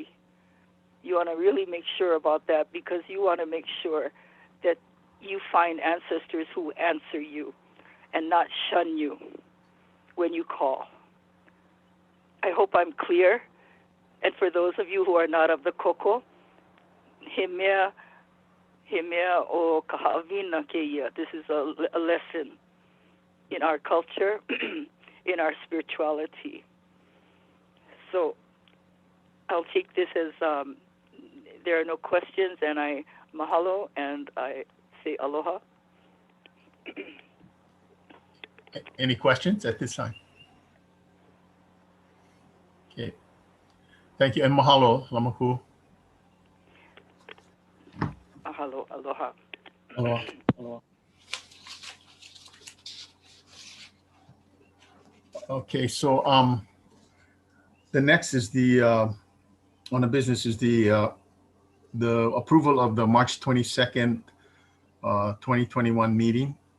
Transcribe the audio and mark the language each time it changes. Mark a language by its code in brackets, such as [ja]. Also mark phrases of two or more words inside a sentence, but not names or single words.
[en] You want to really make sure about that, because you want to make sure that you find ancestors who answer you and not shun you when you call. I hope I'm clear. And for those of you who are not of the koko, [haw] he mea o kaha'awina keia. [en] This is a lesson in our culture, in our spirituality. So I'll take this as there are no questions, and I mahalo, and I say aloha. Any questions at this time? Okay. Thank you, and mahalo, Lamaku. [haw] Mahalo, aloha. Aloha. Aloha. [en] Okay, so the next is on the business is the approval of the March 22nd, 2021 meeting.